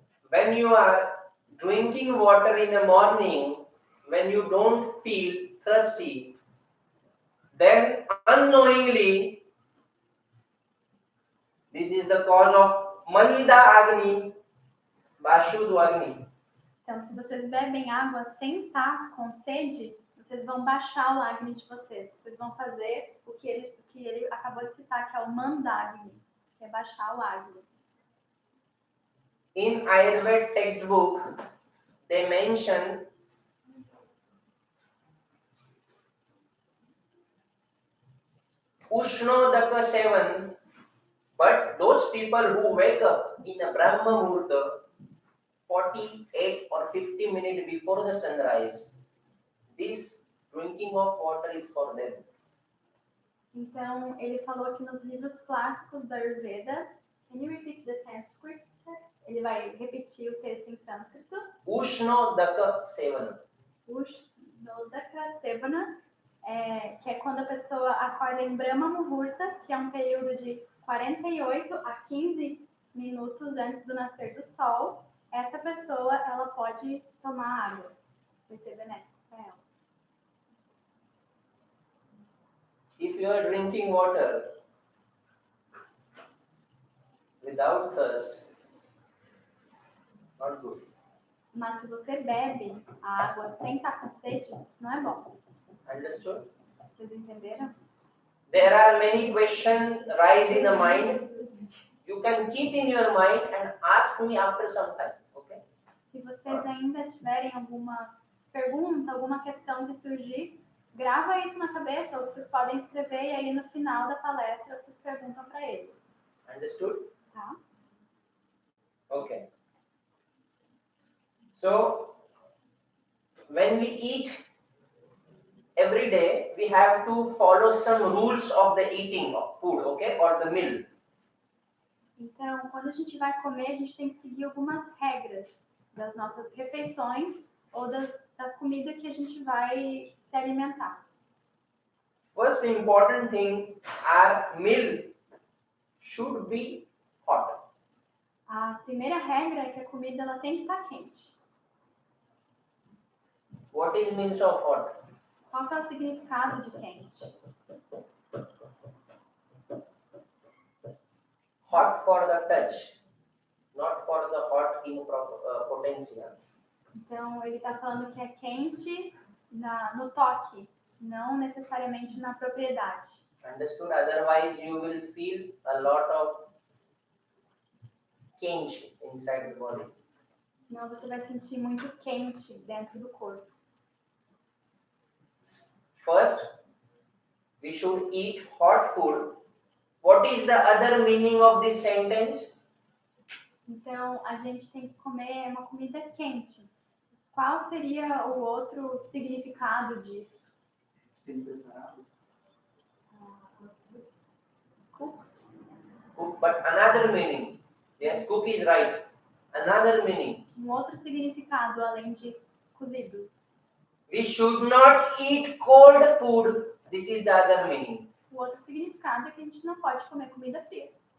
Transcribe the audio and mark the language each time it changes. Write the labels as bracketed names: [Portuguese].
[English] When you are drinking water in the morning, when you don't feel thirsty, then unknowingly, this is the cause of Manda Agni, Vashuddha Agni. [Portuguese] Então, se vocês bebem água sem estar com sede, vocês vão baixar o Agni de vocês. Vocês vão fazer o que ele acabou de citar, que é o Mandagni, que é baixar o Agni. [English] In Ayurveda textbook, they mention Ushnodaka 7, but those people who wake up in a Brahma Muhurta 48 or 50 minutes before the sunrise, this drinking of water is for them. [Portuguese] Então, ele falou que nos livros clássicos da Ayurveda, [English] can you repeat the Sanskrit text? [Portuguese] Ele vai repetir o texto em sânscrito. [Sanskrit] Ushnodaka 7. [Portuguese] Ushnodaka Sevana, que é quando a pessoa acorda em Brahma Muhurta, que é um período de 48 a 15 minutos antes do nascer do sol. Essa pessoa, ela pode tomar água. Isso vai ser benéfico para ela. [English] If you are drinking water without thirst, not good. [Portuguese] Mas se você bebe a água sem estar com sede, isso não é bom. [English] Understood? [Portuguese] Vocês entenderam? [English] There are many questions rise in the mind. You can keep in your mind and ask me after some time. Okay? [Portuguese] Se vocês ainda tiverem alguma pergunta, alguma questão que surgir, grava isso na cabeça, ou vocês podem escrever e aí no final da palestra vocês perguntam para ele. [English] Understood? [Portuguese] Tá? [English] Okay. So, when we eat every day, we have to follow some rules of the eating of food, okay, or the meal. [Portuguese] Então, quando a gente vai comer, a gente tem que seguir algumas regras das nossas refeições ou da comida que a gente vai se alimentar. [English] First important thing, our meal should be hot. [Portuguese] A primeira regra é que a comida ela tem que estar quente. [English] What is means of hot? [Portuguese] Qual que é o significado de quente? [English] Hot for the touch, not for the hot in potential. [Portuguese] Então, ele está falando que é quente no toque, não necessariamente na propriedade. [English] Understood? Otherwise, you will feel a lot of change inside the body. [Portuguese] Senão você vai sentir muito quente dentro do corpo. [English] First, we should eat hot food. What is the other meaning of this sentence? [Portuguese] Então, a gente tem que comer uma comida quente. Qual seria o outro significado disso? Sem preparado. [English] Cook. Cook, but another meaning. Yes, cook is right. Another meaning. [Portuguese] Outro significado além de cozido. [English] We should not eat cold food. This is the other meaning. [Portuguese] O outro significado é que a gente não pode comer comida fria.